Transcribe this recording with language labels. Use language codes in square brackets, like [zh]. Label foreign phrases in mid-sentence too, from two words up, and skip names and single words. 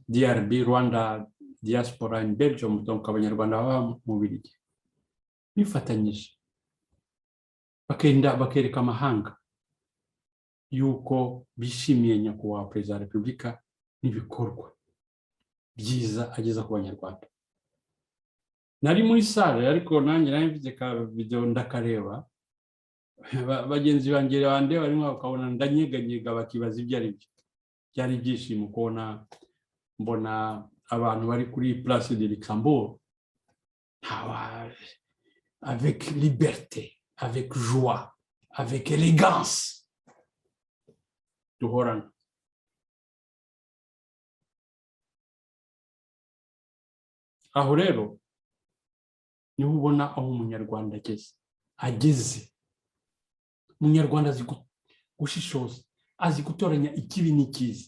[rw] DRB, Rwanda Diaspora in Belgium, donc abanyarwanda baba mu Bubiligi bifatanyije bakereka amahanga yuko bishimiye nyakubahwa Perezida wa Repubulika n'ibikorwa byiza ageza ku banyarwanda. Nari muri sale ariko nanjye nari mfite ka video ndakareba, bagenzi banjye bande barimo bakabona ndanyeganyega bakibaza ibyo ari byo. Byari ibyishimo kubona mbona abantu bari kuri Place de Luxembourg [fr] avec liberté, avec joie, avec élégance [rw] duhorana. Aho rero niho ubona aho umunyarwanda ageze. Umunyarwanda azi gushishoza, azi gutoranya ikibi n'ikiza.